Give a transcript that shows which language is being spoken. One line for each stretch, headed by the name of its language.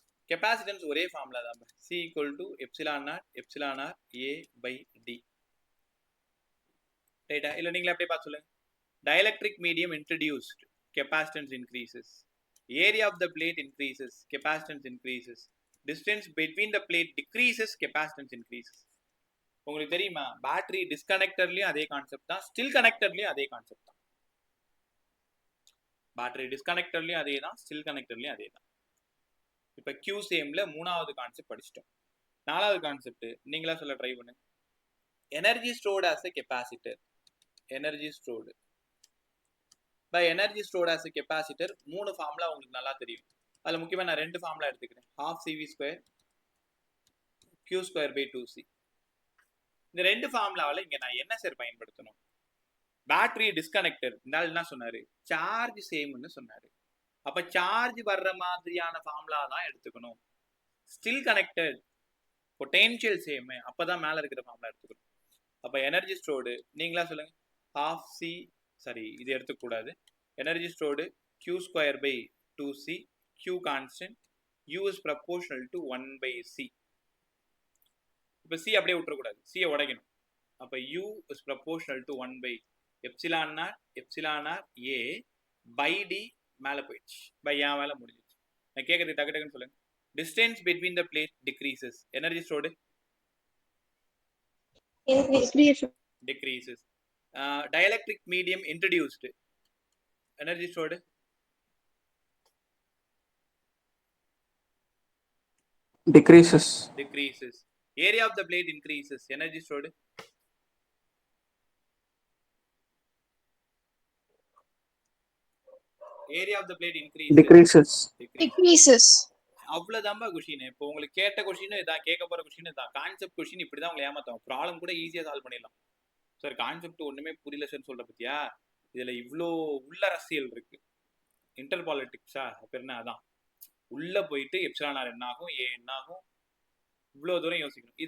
Tamil: Capacitance ஒரே formula தான். C = epsilon not epsilon R A/D. ரைட்டா? இல்ல நீங்களே அப்படியே பார்த்து சொல்லுங்க.
English: Dielectric medium introduced, capacitance increases. Area of the plate increases, capacitance increases. Distance between the plate decreases, capacitance increases.
Tamil: உங்களுக்கு தெரியுமா, பேட்டரி டிஸ்கனெக்டர்லயும் அதே கான்செப்ட் தான், ஸ்டில் கனெக்டர்லயும் அதே கான்செப்ட் தான். பேட்டரி டிஸ்கனெக்டர்லயும் அதே தான், ஸ்டில் கனெக்டர்லயும் அதே தான். இப்போ கியூ சேம்ல 3வது கான்செப்ட் படிச்சிட்டோம். 4வது கான்செப்ட் நீங்களா சொல்ல ட்ரை பண்ணுங்க.
English: Energy stored as a capacitor. Energy stored by energy stored as a capacitor 3 formula
Tamil: உங்களுக்கு நல்லா தெரியும். அதில் முக்கியமாக நான் 2 ஃபார்முலா எடுத்துக்கிறேன். 12CV² Q²/2C. இந்த 2 ஃபார்முலாவில் இங்கே நான் என்ன சார் பயன்படுத்தணும்? பேட்டரி டிஸ்கனெக்டர் இருந்தால் என்ன சொன்னாரு? சார்ஜ் சேம்னு சொன்னாரு. அப்போ சார்ஜ் வர்ற மாதிரியான ஃபார்முலா தான் எடுத்துக்கணும். ஸ்டில் கனெக்டட் பொட்டென்ஷியல் சேம், அப்போதான் மேலே இருக்கிற ஃபார்முலா எடுத்துக்கணும். அப்போ எனர்ஜி ஸ்டோர்டு நீங்களா சொல்லுங்க. 12C, சாரி இது எடுத்துக்கூடாது.
English: Energy stored Q²/2C, Q constant, U is proportional to 1/C.
Tamil: இப்போ C அப்படியே விட்டுறக்கூடாது, C உடைக்கணும். அப்போ
English: U is proportional to 1/எப்சிலான் naught epsilon r A/D.
Tamil: மேலே போயிடுச்சு, பை ஏன் வேலை முடிஞ்சிச்சு. நான் கேட்கறது டக்கு டக்குன்னு சொல்லுங்க.
English: Distance between the plate decreases, energy stored decreases. Dielectric medium introduced, energy stored decreases. Area of the plate increases, energy stored area of the plate decreases.
Tamil: அவ்வளவுதான்பா question. இப்போ உங்களுக்கு கேட்ட கொஸ்டின் இதான், கேட்க போற கொஸ்டின் இதான். கான்செப்ட் கொஸ்டின் இப்படிதான் உங்களை ஏமாத்தும். Problem கூட ஈஸியா சால்வ் பண்ணிடலாம். சார் கான்செப்ட் ஒண்ணுமே புரியல சார் சொல்ற பத்தியா, இதுல இவ்வளோ உள்ள அரசியல் இருக்கு. இன்டர் பாலிட்டிக்ஸா அப்ப என்ன, அதான் உள்ள போயிட்டு எப்சிலான் ஆர் என்ன ஆகும், ஏ என்ன ஆகும், இவ்வளோ தூரம் யோசிக்கணும்.